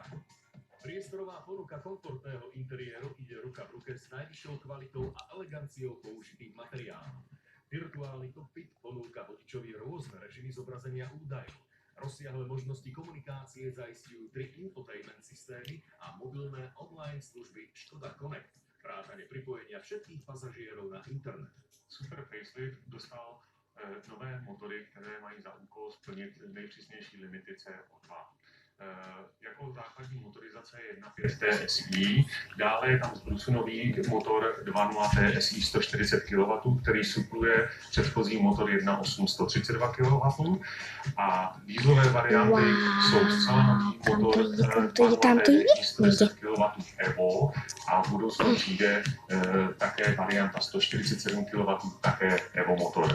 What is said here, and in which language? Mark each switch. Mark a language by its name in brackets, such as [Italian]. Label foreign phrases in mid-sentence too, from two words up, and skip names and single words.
[Slovak] Priestorová ponuka komfortného interiéru ide ruka v ruke s najvyššou kvalitou a eleganciou použitých materiálov. Virtuálny kokpit ponúka vodičovi rôzne režimy zobrazenia údajov. Rozsiahle možnosti komunikácie zaistujú 3 infotainment systémy a mobilné online služby Škoda Connect, vrátane pripojenia všetkých pasažierov na internet. [Czech] Super facelift dostal nové motory, které mají za úkol splnit nejpřísnější limity CO2. Jako základní motorizace je 1.5 TSI, dále je tam zbrusunový motor 2.0 TSI 140 kW, který supluje předchozí motor 1.8 132 kW a dieselové varianty jsou zcela nový motor 2.0 TSI 110 kW Evo a v budoucnu přijde také varianta 147 kW, také Evo motor.